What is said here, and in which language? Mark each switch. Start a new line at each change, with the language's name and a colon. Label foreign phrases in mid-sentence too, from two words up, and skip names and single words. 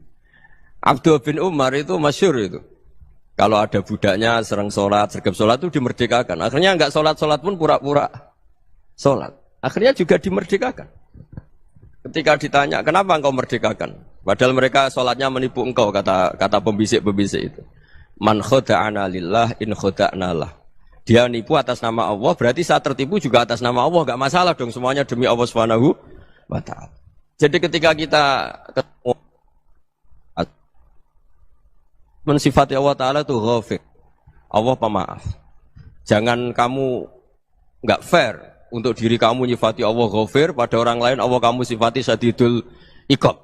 Indonesian: Abdul bin Umar itu masyhur itu. Kalau ada budaknya sering sholat, sergap sholat itu dimerdekakan. Akhirnya nggak sholat pun pura-pura sholat. Akhirnya juga dimerdekakan. Ketika ditanya, kenapa engkau merdekakan? Padahal mereka sholatnya menipu engkau, kata pembisik-pembisik itu.
Arabic: من خدعنا لله انخدعنا له.
Indonesian: Dia nipu atas nama Allah, berarti saat tertipu juga atas nama Allah. Gak masalah dong, semuanya demi Allah
Arabic: سبحانه وتعالى.
Indonesian: Jadi ketika kita ketemu mensifati Allah Ta'ala itu ghafir. Allah pemaaf. Jangan kamu gak fair untuk diri kamu nyifati Allah ghafir, pada orang lain Allah kamu sifati
Arabic: شديد العقاب.